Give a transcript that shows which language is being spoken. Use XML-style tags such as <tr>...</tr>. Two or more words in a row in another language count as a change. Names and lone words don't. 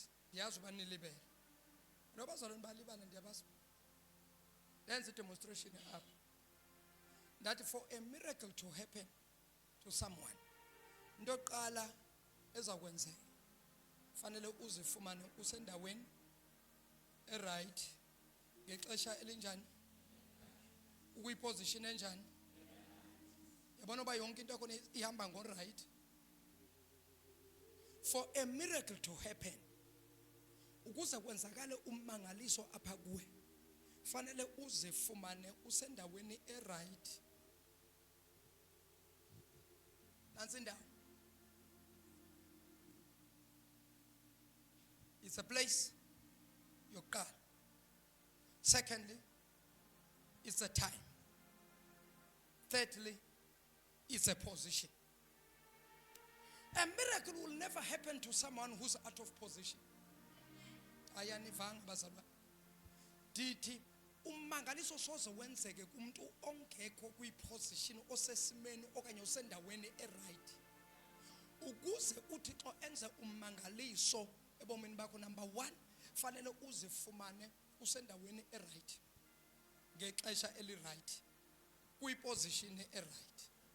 <en>There's a demonstration up. That for a miracle to happen to someone,</en> <xh>ndoqala ezakwenzeka fanele uzifumane usendaweni right ngexesha elinjani ukuyiposition enjani yabona ba yonke into yakho ihamba ngo right.</xh> <en>For a miracle to happen,</en> <xh>ukuze kwenzakale ummangaliso apha kuwe fanele uzifumane usendaweni right. Nansi indawo.</xh> <en>It's a place yokuqala. Secondly, it's a time. Thirdly, it's a position. A miracle will never happen to someone who's out of position.</en> <xh>Ayanivanga bazalwa. Dithi ummangaliso soze wenzeke kumuntu ongekho kwiposition osesimeni okanye osendaweni right. Ukuze uThixo enze ummangaliso ebomini bakho, number 1 fanele uzifumane usendaweni right ngexesha eli right kwiposition right.</xh>